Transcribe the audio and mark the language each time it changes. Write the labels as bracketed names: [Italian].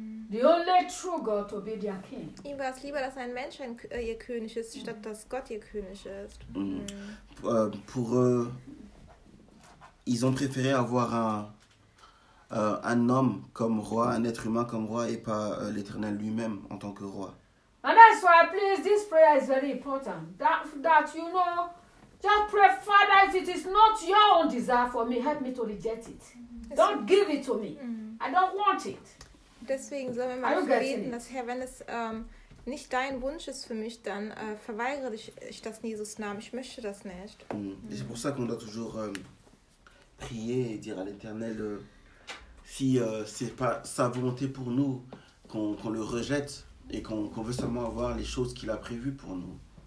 [English] The only true God to be their king. [German] Ihm war es lieber, dass ein Mensch ein, ihr König ist, statt dass Gott ihr König ist. [French] Pour eux, ils ont préféré avoir un homme comme roi, un être humain comme roi, et pas l'Éternel lui-même en tant que roi. [English] And that's why, please, this prayer is very important. That you know, just pray, Father, if it is not your own desire for me, help me to reject it. Mm-hmm. Don't give it to me. Mm-hmm. I don't want it. [German] Deswegen sollen wir mal beten, dass Herr, wenn es nicht dein Wunsch ist für mich, dann verweigere ich das in Jesus Namen. Ich möchte das nicht. Mm-hmm. [French] C'est pour ça qu'on doit toujours prier et dire à l'Éternel si c'est pas sa volonté pour nous qu'on le rejette et qu'on veut seulement avoir les choses qu'il a prévues pour nous.